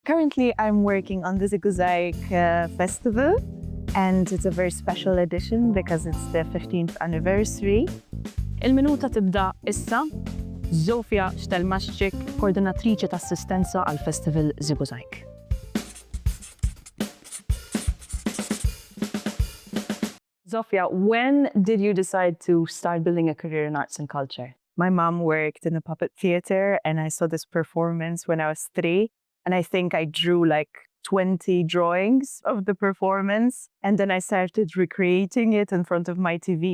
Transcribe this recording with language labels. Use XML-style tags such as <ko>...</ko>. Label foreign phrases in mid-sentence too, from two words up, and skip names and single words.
<en>Currently, I'm working on the Żigużajg Festival, and it's a very special edition because it's the 15th anniversary.</en> <mt>Il-Minuta tibda issa. Zofia Stelmaszczyk, koordinatriċi ta' assistenza għal Festival żiguġajg. Zofia,</mt> <en>when did you decide to start building a career in arts and culture? My mom worked in a puppet theater, and I saw this performance when I was 3. And I think I drew like 20 drawings of the performance. And then I started recreating it in front of my TV.</en>